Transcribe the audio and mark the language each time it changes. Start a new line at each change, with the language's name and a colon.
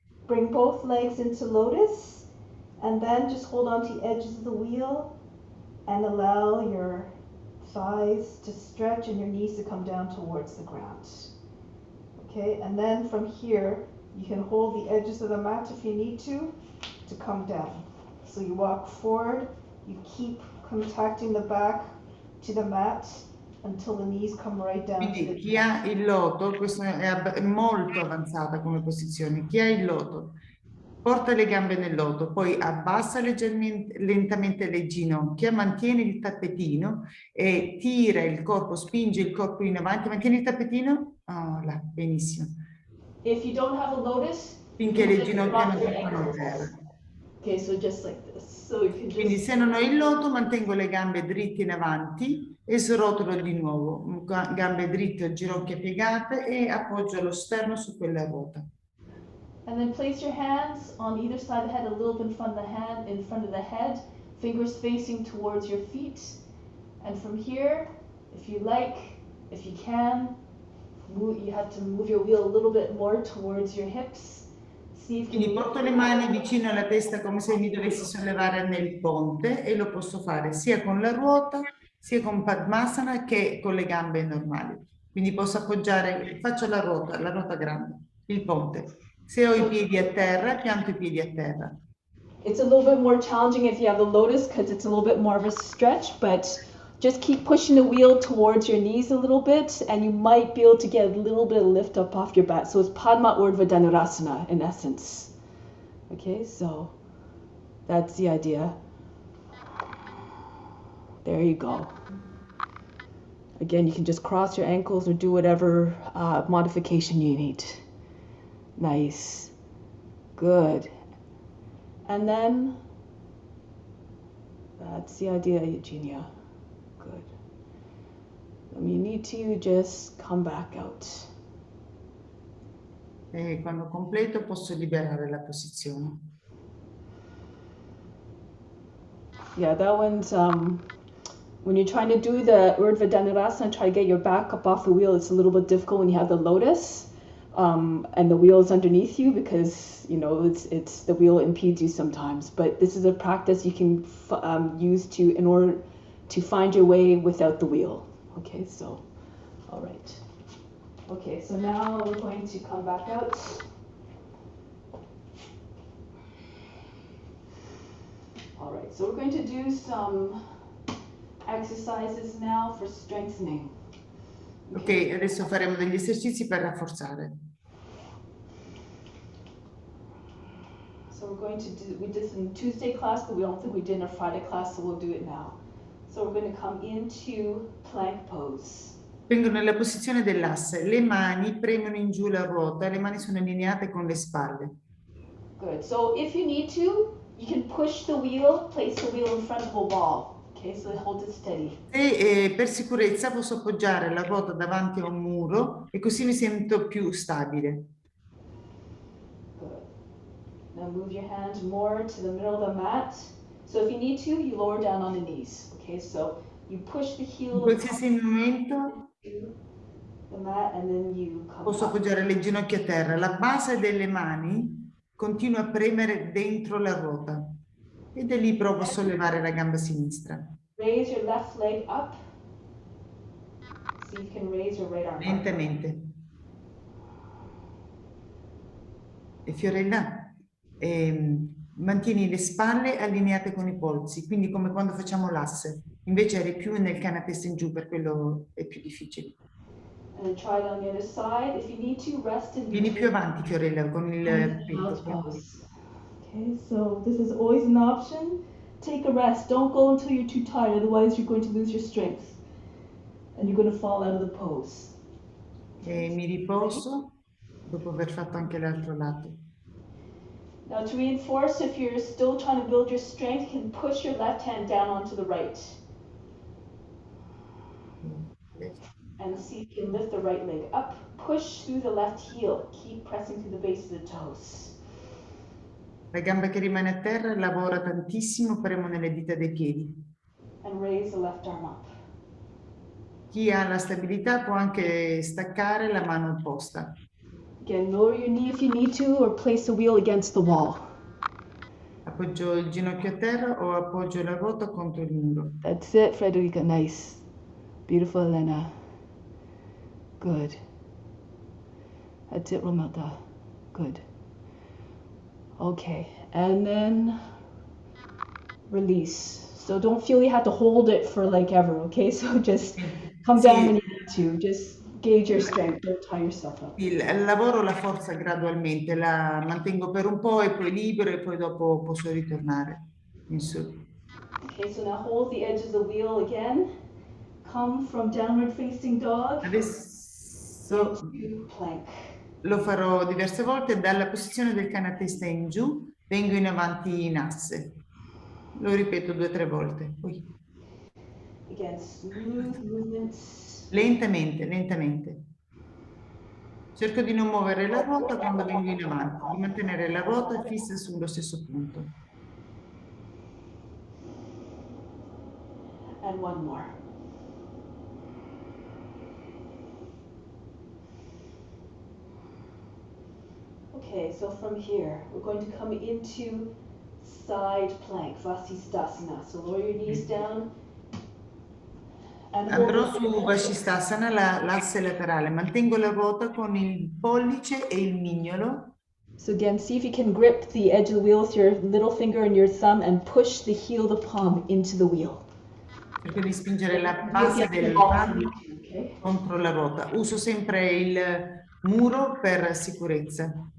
English: Bring both legs into lotus, and then just hold on to the edges of the wheel and allow your thighs to stretch and your knees to come down towards the ground. Okay, and then from here, you can hold the edges of the mat if you need to come down. So you walk forward, you keep contacting the back to the mat until the knees come right down.
Italian: Quindi chi ha il loto, questo è molto avanzata come posizione, chi ha il loto porta le gambe nel loto, poi abbassa leggermente, lentamente le ginocchia, mantiene il tappetino e tira il corpo, spinge il corpo in avanti, mantiene il tappetino, là, benissimo.
English: If you don't have a lotus,
Italian: finché le ginocchia non toccano terra.
English: Okay, so just like this. So you can just...
Italian: Quindi se non ho il loto mantengo le gambe dritte in avanti e srotolo di nuovo, gambe dritte, ginocchia piegate e appoggio lo sterno su quella ruota.
English: And then place your hands on either side of the head, a little bit in front of the hand, in front of the head, fingers facing towards your feet. And from here, if you like, if you can, you have to move your wheel a little bit more towards your hips.
Italian: Quindi porto le mani vicino alla testa come se mi dovessi sollevare nel ponte e lo posso fare sia con la ruota, sia con Padmasana che con le gambe normali. Quindi posso appoggiare, faccio la ruota grande, il ponte. Se ho i piedi a terra, pianto i piedi a terra.
English: It's a little bit more challenging if you have the lotus because it's a little bit more of a stretch, but just keep pushing the wheel towards your knees a little bit and you might be able to get a little bit of lift up off your back. So it's Padma Urdhva Dhanurasana in essence. Okay, so that's the idea. There you go. Again, you can just cross your ankles or do whatever modification you need. Nice. Good. And then, that's the idea, Eugenia. Good. When you need to, just come back out.
Italian: E quando completo posso liberare la posizione.
English: Yeah, that one's, when you're trying to do the Urdhva Dhanurasana, try to get your back up off the wheel, it's a little bit difficult when you have the lotus and the wheel is underneath you because, you know, it's the wheel impedes you sometimes. But this is a practice you can use in order to find your way without the wheel. Okay, so, all right. Okay, so now we're going to come back out. All right, so we're going to do some exercises now for strengthening.
Italian: Ok, adesso faremo degli esercizi per rafforzare.
English: So we're going to we did this in Tuesday class, but we don't think we did in our Friday class, so we'll do it now. So we're going to come into plank pose.
Italian: Vengo nella posizione dell'asse, le mani premono in giù la ruota, le mani sono allineate con le spalle.
English: Good, so if you need to, you can push the wheel, place the wheel in front of a wall. Okay, so hold it steady.
Italian: E per sicurezza posso appoggiare la ruota davanti a un muro e così mi sento più stabile.
English: Good. Now move your hand more to the middle of the mat. So if you need to, you lower down on the knees. Okay, so you push the heel
Italian: In qualsiasi momento
English: the mat and then you come
Italian: posso appoggiare le ginocchia a terra. La base delle mani continua a premere dentro la ruota e da lì provo a sollevare la gamba sinistra.
English: Raise your left leg up. See if you can raise your right arm up.
Italian: Lentamente. E Fiorella, mantieni le spalle allineate con i polsi, quindi come quando facciamo l'asse. Invece eri più nel canapè in giù, per quello è più difficile.
English: And try it on the other side. If you need to, rest in
Italian: Vieni più avanti, Fiorella, con il petto.
English: Okay, so this is always an option. Take a rest. Don't go until you're too tired, otherwise you're going to lose your strength. And you're going to fall out of the pose.
Italian: E mi riposo dopo aver fatto anche l'altro lato.
English: Now to reinforce, if you're still trying to build your strength, you can push your left hand down onto the right. And see if you can lift the right leg up. Push through the left heel. Keep pressing through the base of the toes.
Italian: La gamba che rimane a terra lavora tantissimo, premo nelle dita dei piedi.
English: And raise the left arm up.
Italian: Chi ha la stabilità può anche staccare la mano opposta.
English: Again, lower your knee if you need to, or place the wheel against the wall.
Italian: Appoggio il ginocchio a terra o appoggio la ruota contro il muro.
English: That's it, Frederica. Nice. Beautiful, Elena. Good. That's it, Romelda. Good. Okay, and then release. So don't feel you have to hold it for like ever, okay? So just come down when you need to. Just gauge your strength. Don't tie yourself up.
Italian: Lavoro la forza gradualmente, la mantengo per un po' e poi libero e poi dopo posso ritornare in su.
English: Okay, so now hold the edge of the wheel again. Come from downward facing dog.
Italian: Adesso
English: plank.
Italian: Lo farò diverse volte dalla posizione del cane a testa in giù, vengo in avanti in asse. Lo ripeto 2 o 3 volte. Poi.
English: Again, smooth movements.
Italian: Lentamente, lentamente. Cerco di non muovere la ruota quando vengo in avanti, di mantenere la ruota fissa sullo stesso punto.
English: And one more. Okay, so from here, we're going to come into side plank, Vasisthasana. So lower your knees down.
Italian: Andrò su Vasisthasana, l'asse laterale. Mantengo la ruota con il pollice e il mignolo.
English: So again, see if you can grip the edge of the wheel with your little finger and your thumb and push the heel of the palm into the wheel.
Italian: Cerco di spingere la base del palmo contro la ruota. Uso sempre il muro per sicurezza.